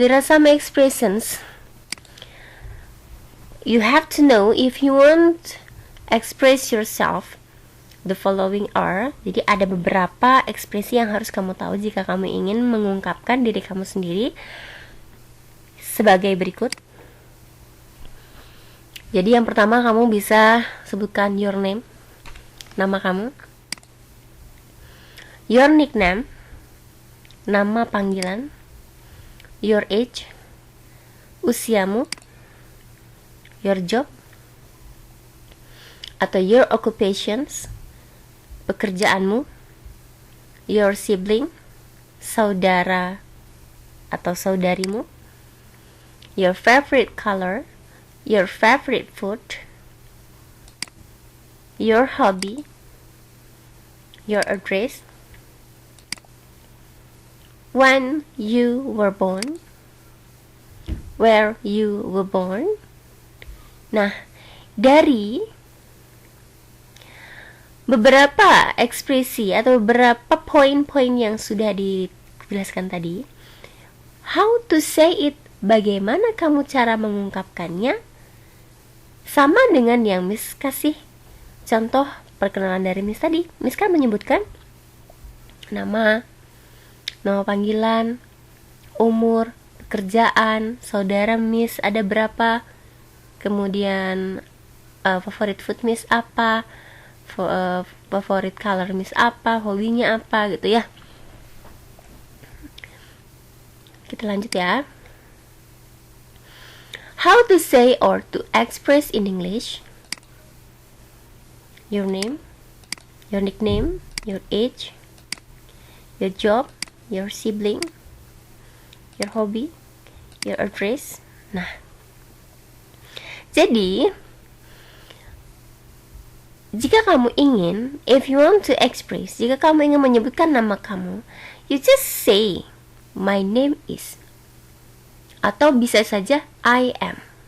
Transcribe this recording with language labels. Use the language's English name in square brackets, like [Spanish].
[English] There are some expressions you have to know if you want express yourself. The following are. [Indonesian] Jadi ada beberapa ekspresi yang harus kamu tahu jika kamu ingin mengungkapkan diri kamu sendiri sebagai berikut. Jadi yang pertama, kamu bisa sebutkan [English] your name, [Indonesian] nama kamu. [English] Your nickname, [Indonesian] nama panggilan. [English] Your age, [Indonesian] usiamu. [English] Your job, atau your occupations, [Indonesian] pekerjaanmu. [English] Your sibling, [Indonesian] saudara atau saudarimu. [English] Your favorite color, your favorite food. Your hobby, your address, when you were born, where you were born. [Indonesian] Nah, dari beberapa ekspresi atau beberapa poin-poin yang sudah dijelaskan tadi, [English] how to say it, [Indonesian] bagaimana kamu cara mengungkapkannya, sama dengan yang Miss kasih contoh perkenalan dari Miss tadi. Miss kan menyebutkan nama panggilan, umur, pekerjaan, saudara Miss ada berapa, kemudian favorit food Miss apa, favorit color Miss apa, hobinya apa, gitu ya. Kita lanjut ya. [English] How to say or to express in English. Your name, your nickname, your age, your job, your sibling, your hobby, your address. [Indonesian] Nah, jadi jika kamu ingin, [English] if you want to express, [Indonesian] jika kamu ingin menyebutkan nama kamu, [English] you just say my name is, [Indonesian] atau bisa saja [English] I am.